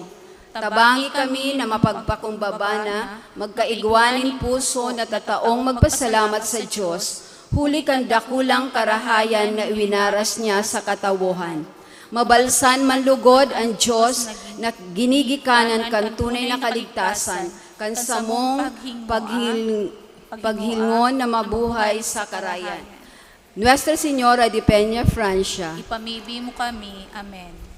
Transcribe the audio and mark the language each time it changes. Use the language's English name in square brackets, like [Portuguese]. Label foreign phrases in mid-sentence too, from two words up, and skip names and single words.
[Bikol] Tabangi kami na mapagpakumbaba na, magkaigwanin puso na tataong magpasalamat sa Diyos, huli kan dakulang karahayan na iwinaras niya sa katawuhan. Mabalsan manlugod ang Diyos na ginigikanan kan tunay na kaligtasan, kan samong paghilngon na mabuhay sa karayan. Nuestra Señora de Peña, Francia. Ipamibi mo kami. Amen.